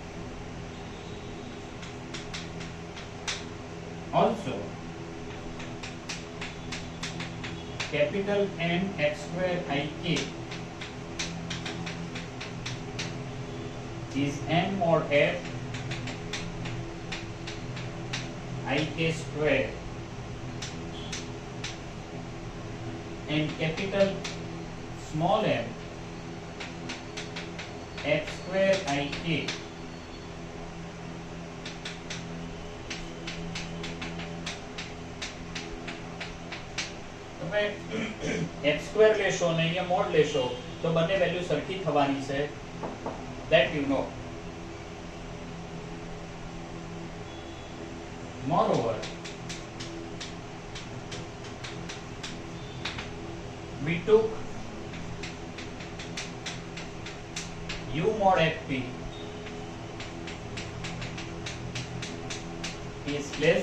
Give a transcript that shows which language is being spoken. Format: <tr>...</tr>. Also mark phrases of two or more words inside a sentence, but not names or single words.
<en>Also, capital M f square ik is M mod f ik square, and capital small m f square ik f square</en> <gu>લેશો ને અહીંયા મોડ લેશો તો બંને વેલ્યુ સરખી થવાની છે,</gu> <en>that you know. Moreover, we took u mod fp is less</en>